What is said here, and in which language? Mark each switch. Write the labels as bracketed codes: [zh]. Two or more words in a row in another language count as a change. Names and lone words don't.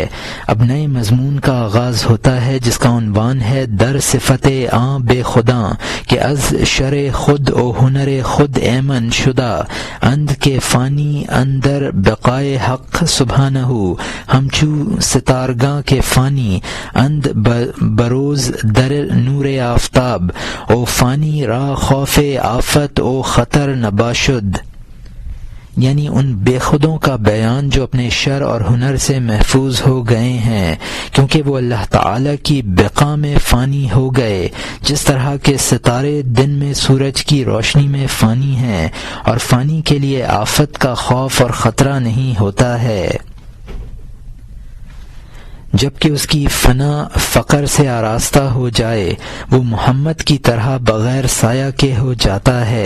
[ur] اب نئے مضمون کا آغاز ہوتا ہے جس کا عنوان ہے [fa] در صفت آں بے خداں کہ از شر خود و ہنر خود ایمن شدہ اند کے فانی اندر بقائے حق سبحانہ ہمچو ستارگاں کے فانی اند بروز در نور آفتاب او فانی را خوف آفت او خطر نباشد، [ur] یعنی ان بے خودوں کا بیان جو اپنے شر اور ہنر سے محفوظ ہو گئے ہیں کیونکہ وہ اللہ تعالی کی بقا میں فانی ہو گئے، جس طرح کے ستارے دن میں سورج کی روشنی میں فانی ہیں اور فانی کے لیے آفت کا خوف اور خطرہ نہیں ہوتا ہے، جبکہ اس کی فنا فقر سے آراستہ ہو جائے وہ محمد کی طرح بغیر سایہ کے ہو جاتا ہے۔